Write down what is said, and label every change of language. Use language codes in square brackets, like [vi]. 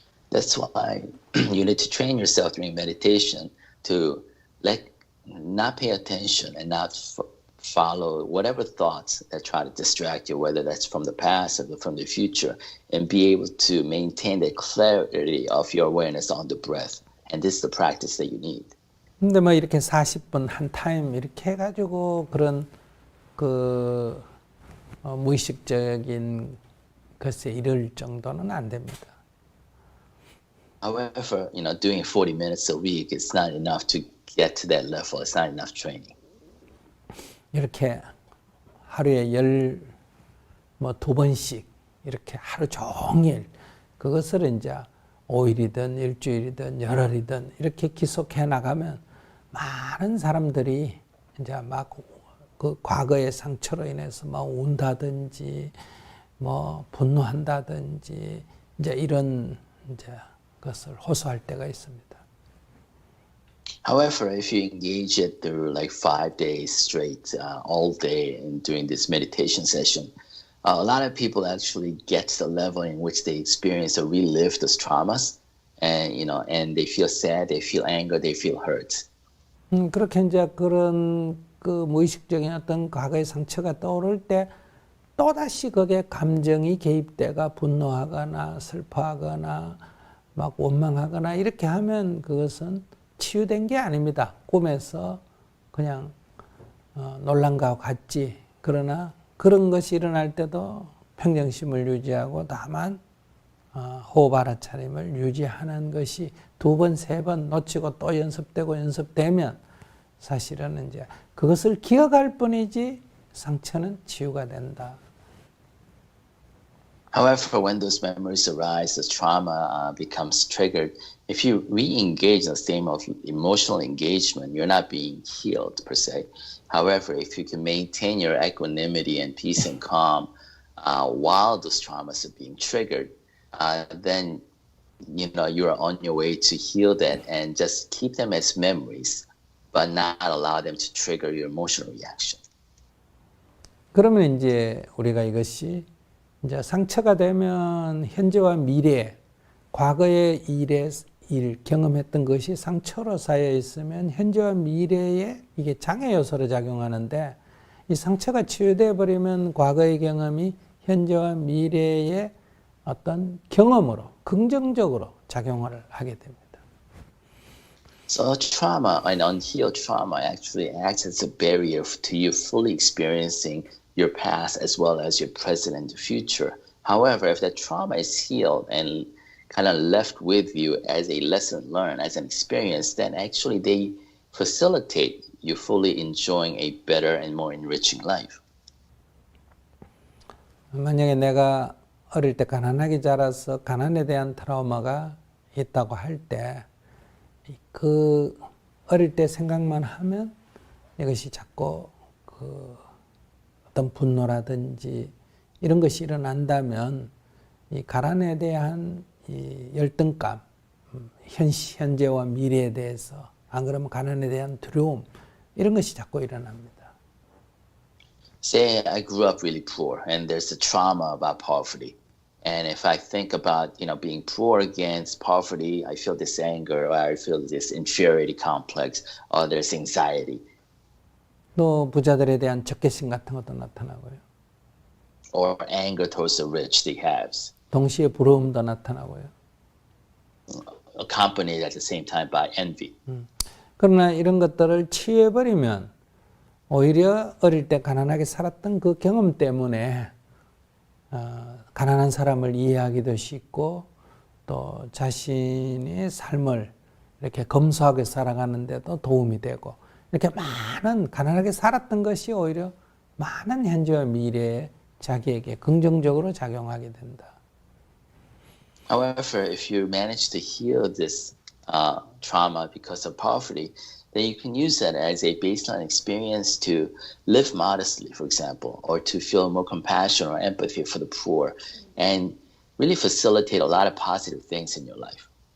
[en] That's why you need to train yourself during meditation to not pay attention and not follow whatever thoughts that try to distract you, whether that's from the past or from the future, and be able to maintain the clarity of your awareness on the breath. And this is the practice that you need. [ko] 근데 뭐 이렇게 40분 한 타임 이렇게 해가지고 그런 그 무의식적인 것에 이를 정도는 안 됩니다. [en] However, doing 40 minutes a week is not enough to get to that level. It's not enough training. [ko] 이렇게 하루에 2번씩 이렇게 하루 종일 그것을 이제 5일이든 일주일이든 열흘이든 이렇게 기속해 나가면 많은 사람들이 이제 막 그 과거의 상처로 인해서 막 운다든지 뭐 분노한다든지 이제 이런 이제 것을 호소할 때가 있습니다. [en] However, if you engage it through like 5 days straight, all day, and doing this meditation session, a lot of people actually get to the level in which they experience or relive those traumas, and and they feel sad, they feel anger, they feel hurt. [ko] 그렇게 이제 그런 그 무의식적인 어떤 과거의 상처가 떠오를 때 또다시 거기에 감정이 개입돼가 분노하거나 슬퍼하거나 막 원망하거나 이렇게 하면 그것은 치유된 게 아닙니다. 꿈에서 그냥 놀란 것 같지. 그러나 그런 것이 일어날 때도 평정심을 유지하고 다만 호흡 알아차림을 유지하는 것이 2번, 3번 놓치고 또 연습되고 연습되면 사실은 이제 그것을 기억할 뿐이지 상처는 치유가 된다. [en] However, when those memories arise, the trauma becomes triggered. If you re-engage in the state of emotional engagement, you're not being healed per se. However, if you can maintain your equanimity and peace and calm while those traumas are being triggered, then you're on your way to heal that and just keep them as memories, but not allow them to trigger your emotional reaction. [ko] 그러면 이제 우리가 이것이 이제 상처가 되면 현재와 미래, 과거의 일 경험했던 것이 상처로 쌓여 있으면 현재와 미래에 이게 장애 요소로 작용하는데 이 상처가 치유돼 버리면 과거의 경험이 현재와 미래의 어떤 경험으로 긍정적으로 작용을 하게 됩니다. [en] So trauma, an unhealed trauma, actually acts as a barrier to you fully experiencing your past as well as your present and future. However, if that trauma is healed and kind of left with you as a lesson learned, as an experience, then actually they facilitate you fully enjoying a better and more enriching life. [ko] 만약에 내가 어릴 때 가난하게 자라서 가난에 대한 트라우마가 있다고 할 때 그 어릴 때 생각만 하면 이것이 자꾸 어떤 분노라든지 이런 것이 일어난다면 이 가난에 대한 이 열등감, 현재와 미래에 대해서 안 그러면 가난에 대한 두려움 이런 것이 자꾸 일어납니다. [en] Say I grew up really poor and there's a trauma about poverty. And if I think about, being poor against poverty, I feel this anger or I feel this inferiority complex or there's anxiety. [ko] 또 부자들에 대한 적개심 같은 것도 나타나고요. [en] Or anger towards the rich, the haves. [ko] 동시에 부러움도 나타나고요. [en] Accompanied at the same time by envy. [ko] 그러나 이런 것들을 치유해버리면 오히려 어릴 때 가난하게 살았던 그 경험 때문에 가난한 사람을 이해하기도 쉽고 또 자신의 삶을 이렇게 검소하게 살아가는 데도 도움이 되고 이렇게 많은 가난하게 살았던 것이 오히려 많은 현재와 미래에 자기에게 긍정적으로 작용하게 된다. [en] However, if you manage to heal this trauma because of poverty, then you can use that as a baseline experience to live modestly, for example, or to feel more compassion or empathy for the poor, and really facilitate a lot of positive things in your life.